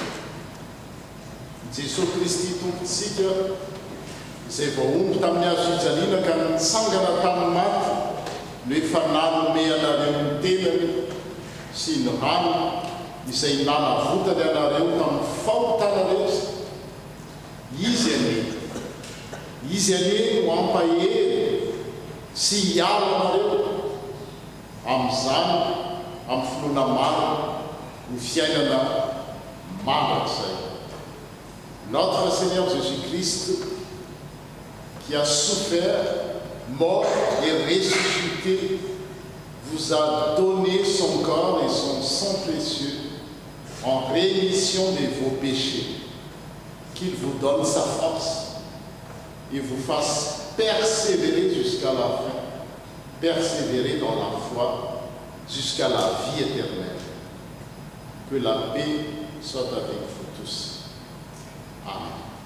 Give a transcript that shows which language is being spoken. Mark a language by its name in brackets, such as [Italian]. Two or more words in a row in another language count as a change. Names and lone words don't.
[Malagasy] Jesosy Kristy tompontsika izay voaomby tamin'ny hazo fijaliana ka nitsangana tamin'ny maty no efa nanome anareo ny tenany sy ny rano izay nanavotany anareo tamin'ny fahotana rehetra. Izy ane no ampahery sy hiala anareo amin'izany amin'ny finoana maro ny fiainana mandrak'izay. [French] Notre Seigneur Jésus-Christ, qui a souffert, mort et ressuscité, vous a donné son corps et son sang précieux en rémission de vos péchés. Qu'il vous donne sa force et vous fasse persévérer jusqu'à la fin, persévérer dans la foi jusqu'à la vie éternelle. Que la paix soit avec vous tous. Amen.